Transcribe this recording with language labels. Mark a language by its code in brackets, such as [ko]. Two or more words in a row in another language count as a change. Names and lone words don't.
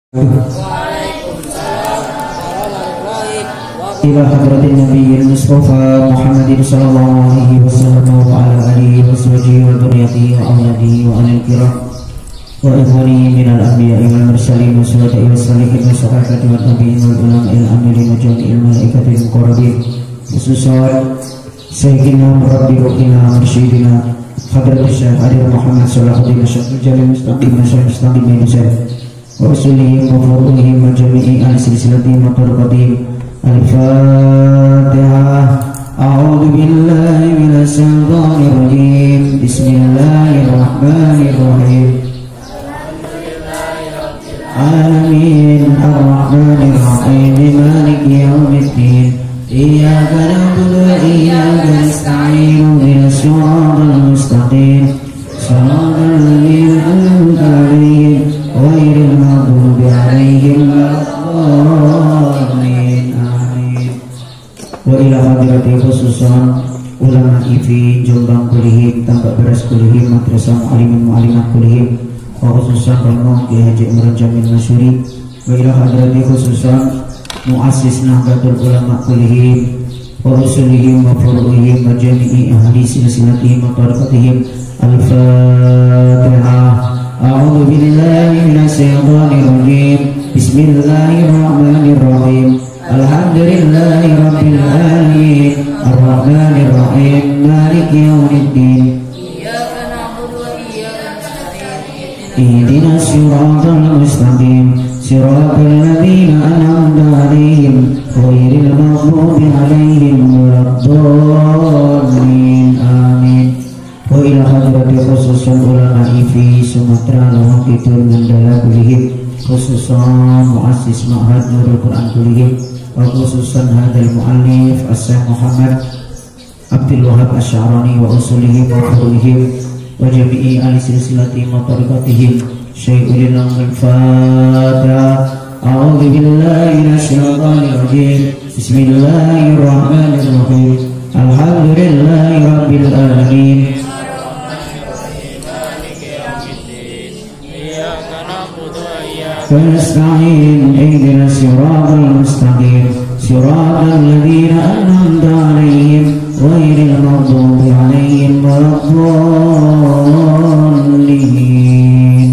[ar] إلى حضرة النبي المصطفى محمد صلى الله عليه وسلم وعلى آله وصحبه وذريته و وأولاده وآل الكرام وإخوانه من الأنبياء والمرسلين والشهداء والصالحين والصحابة والتابعين والعلماء العاملين وجميع الملائكة المقربين خصوصا سيدنا رب روحنا مرشدنا حضرة الشيخ عادل محمد صلاح الدين شيخ جليل مستقيم شيخ مستقيم بن شيخ رسولهم وفروعهم وجميع السلسلتهم وطرقتهم. Al-Fatihah. أعوذ بالله من الشيطان الرجيم. بسم الله الرحمن الرحيم. العالمين الرحمن الرحيم مالك يوم الدين. إياك نعبد وإياك نستعين. اهدنا الصراط المستقيم. صراط الذين أنعمت عليهم غير المغضوب عليهم ولا الضالين. Amin. وإلى حضرة خصوصا علماء IFI Jombang كلهم، Tambak Beras كلهم، مدرسة معلمين معلمات كلهم، وخصوصا Romo Kiai Haji Imran Jamil Masyuri. وإلى حضرة خصوصا مؤسس نهضة العلماء كلهم، ورسلهم وفروعهم وجميع أهل سلسلتهم وطريقتهم. Al-Fatihah. أعوذ بالله من الشيطان الرجيم. بسم الله الرحمن الرحيم. الحمد لله رب العالمين. الرحمن الرحيم. مالك يوم الدين. إياك نعبد وإياك نستعين. اهدنا الصراط المستقيم. صراط الذين أنعمت عليهم غير المغضوب عليهم ولا الضالين. آمين. وإلى حضرة خصوصا علماء IFI Sumatera Lombok Kidul Mandala كلهم، خصوصا مؤسس معهد نور القرآن كلهم، وخصوصا هذا المؤلف الشيخ محمد عبد الوهاب الشعراني وأصولهم وفروعهم وجميع أهل سلسلتهم وطريقتهم. شيء الفاتحة. أعوذ بالله من الشيطان الرجيم. بسم الله الرحمن الرحيم. الحمد لله رب العالمين. فنستعين اهدنا الصراط المستقيم صراط الذين أنعمت عليهم غير المغضوب عليهم ولا الضالين.